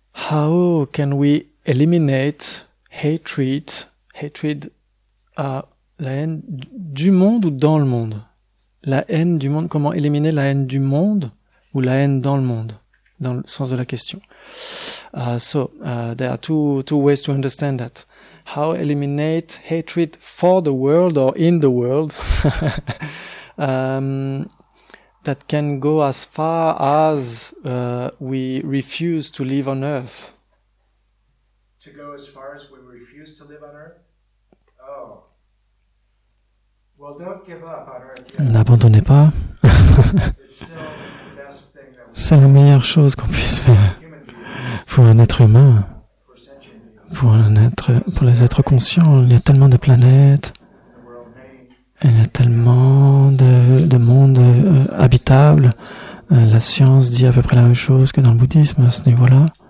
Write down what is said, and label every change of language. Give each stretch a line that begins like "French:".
English: How can we eliminate hatred,
French: la haine du monde ou dans le monde? La haine du monde, comment éliminer la haine du monde ou la haine dans le monde, dans le sens de la question.
English: There are two ways to understand that. How eliminate hatred for the world or in the world that can go as far as we refuse to live on earth. To go as far as we refuse to live on earth? Oh. Well, don't give up on earth yet.
French: N'abandonnez pas.
English: It's still the best thing that we
French: C'est la meilleure chose qu'on puisse faire pour un être humain, pour les êtres conscients. Il y a tellement de planètes, il y a tellement de mondes habitables, la science dit à peu près la même chose que dans le bouddhisme à ce niveau-là.